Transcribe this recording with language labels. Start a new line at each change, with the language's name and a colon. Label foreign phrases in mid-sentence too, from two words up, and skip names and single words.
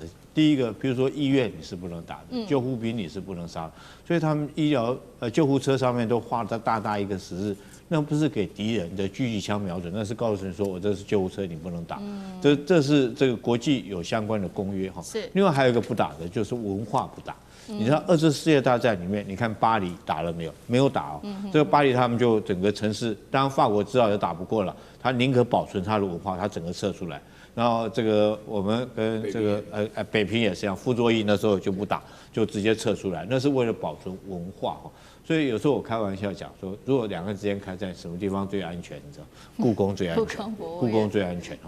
Chinese: 第一個，比如說醫院你是不能打的，救護兵你是不能殺的，所以他們醫療救護車上面都畫着大大一個十字，那不是給敵人的狙擊槍瞄準，那是告訴你說我這是救護車，你不能打。這是這個國際有相關的公約哈。是。另外還有一個不打的就是文化不打。你知道2次世界大戰裡面，你看巴黎打了没有？沒有打哦。這個巴黎他們就整個城市，當然法國知道也打不過了，他寧可保存他的文化，他整個撤出來。然後這個我們跟這個北平也是一樣，傅作義那時候就不打，就直接撤出來，那是為了保存文化哈。所以有時候我開玩笑講說，如果兩個之間開戰，什麼地方最安全？你知道？故宮最安全，故宮最安全哈。